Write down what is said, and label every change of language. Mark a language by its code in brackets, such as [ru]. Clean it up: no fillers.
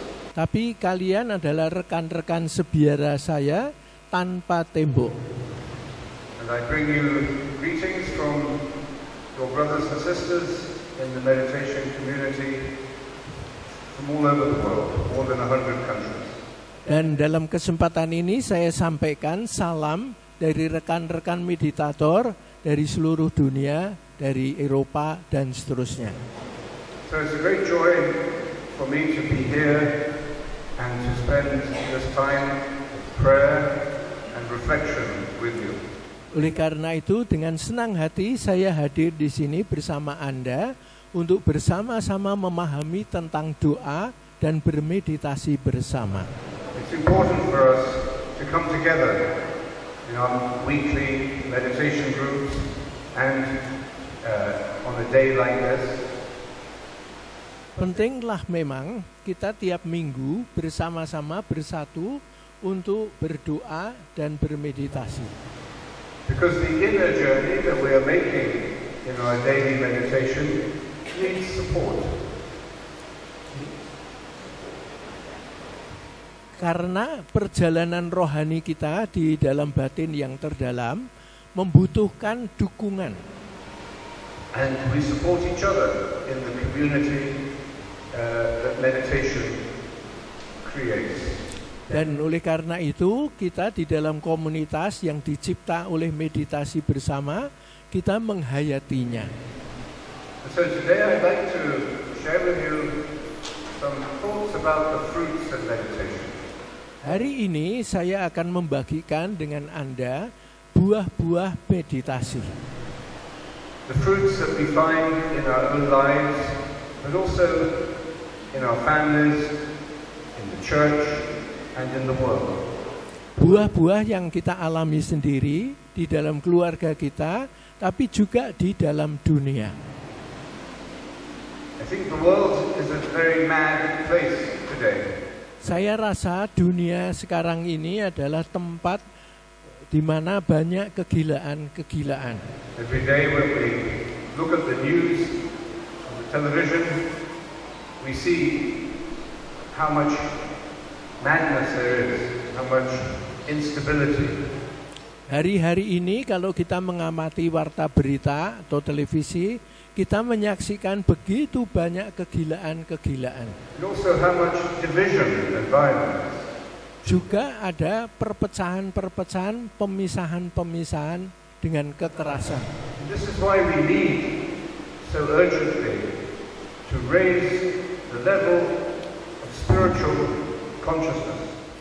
[id] Tapi kalian adalah rekan-rekan sebiara saya tanpa tembok. [en] And I bring you greetings from your brothers and sisters in the meditation community from all over the world, more than 100 countries. [id] Dan dalam kesempatan ini saya sampaikan salam dari rekan-rekan meditator dari seluruh dunia, dari Eropa dan seterusnya. [en] So it's a great joy for me to be here and to spend this time of prayer and reflection with you. [id] Oleh karena itu, dengan senang hati saya hadir di sini bersama Anda untuk bersama-sama memahami tentang doa dan bermeditasi bersama. [en] It's important for us to come together in our weekly meditation groups and on a day like this. [id] Pentinglah memang kita tiap minggu bersama-sama bersatu untuk berdoa dan bermeditasi. [en] Because the inner journey that we are making in our daily meditation needs support. [id] Karena perjalanan rohani kita di dalam batin yang terdalam membutuhkan dukungan. [en] And we support each other in the community that meditation creates. [id] Dan oleh karena itu, kita di dalam komunitas yang dicipta oleh meditasi bersama, kita menghayatinya. [en] So today I'd like to share with you some thoughts about the fruits of meditation. [id] Hari ini saya akan membagikan dengan Anda buah-buah meditasi. [en] the fruits that we find in our own lives, but also in our families, in the church, and in the world. [id] Buah-buah yang kita alami sendiri di dalam keluarga kita, tapi juga di dalam dunia. [en] I think the world is a very mad place today. [id] Saya rasa dunia sekarang ini adalah tempat di mana banyak kegilaan-kegilaan. [en] Every day when we look at the news on the television, we see how much madness there is, how much instability. [id] Hari-hari ini kalau kita mengamati warta berita atau televisi, kita menyaksikan begitu banyak kegilaan-kegilaan. [en] And also how much division and violence. [id] Juga ada perpecahan-perpecahan, pemisahan-pemisahan dengan kekerasan. [en] And this is why we need so urgently to raise the level of spiritual consciousness.